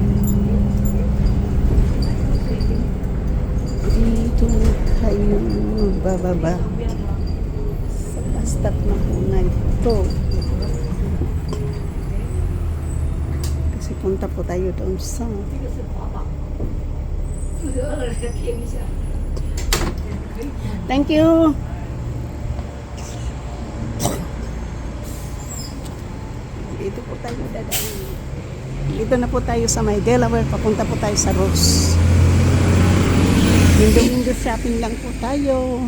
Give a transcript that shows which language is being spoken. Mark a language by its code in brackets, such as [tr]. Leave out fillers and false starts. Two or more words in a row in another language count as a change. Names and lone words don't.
[tl] Dito tayo bababa. Sa bus stop na po na ito. Kasi punta po tayo doon sa [zh] 这个是宝宝，肚子饿了舔一下。 [en] Thank you. [tl] Dito po tayo dadaan. Dito na po tayo sa may Delaware. Papunta po tayo sa Ross. Window shopping lang po tayo.